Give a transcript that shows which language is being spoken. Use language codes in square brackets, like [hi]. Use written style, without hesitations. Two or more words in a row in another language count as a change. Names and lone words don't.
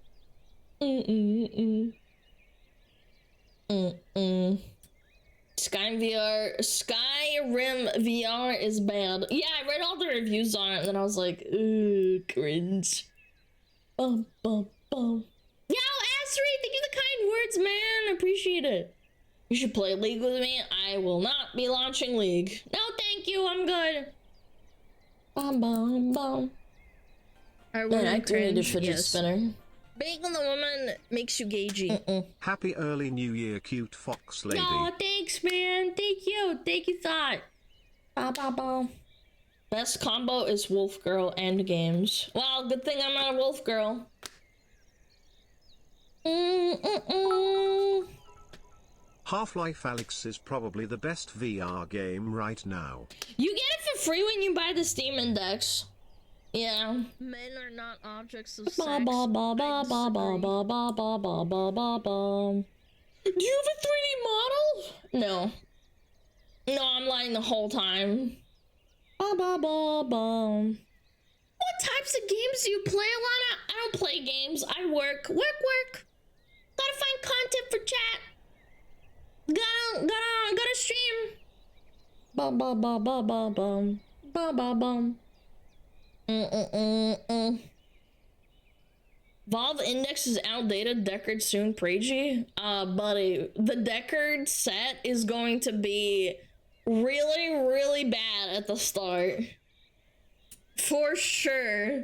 [en] Skyrim VR is bad. Yeah, I read all the reviews on it and then I was like, ooh, cringe. Bum bum bum. Yo, Astrid, thank you for the kind words, man. Appreciate it. You should play League with me. I will not be launching League. No, thank you. I'm good. Bum bum bum. Man, I created a fidget spinner. Being on the woman makes you gagey. Happy early new year, cute fox lady. Oh, thanks, man. Thank you. Thank you, thought. Ba ba ba. Best combo is Wolf Girl and games. Well, good thing I'm not a Wolf Girl. Half-Life Alyx is probably the best VR game right now. You get it for free when you buy the Steam Index. Yeah. Men are not objects of Ba sex. ba ba ba ba ba ba ba ba ba ba ba ba. Do you have a 3D model? No. No, I'm lying the whole time. Ba ba ba ba. What types of games do you play, Alana? I don't play games. I work. Work. Gotta find content for chat. Gotta stream. Ba ba ba ba ba bum. Ba ba bum. Valve Index is outdated. Deckard soon, Pregi. Buddy, the Deckard set is going to be really, really bad at the start. For sure.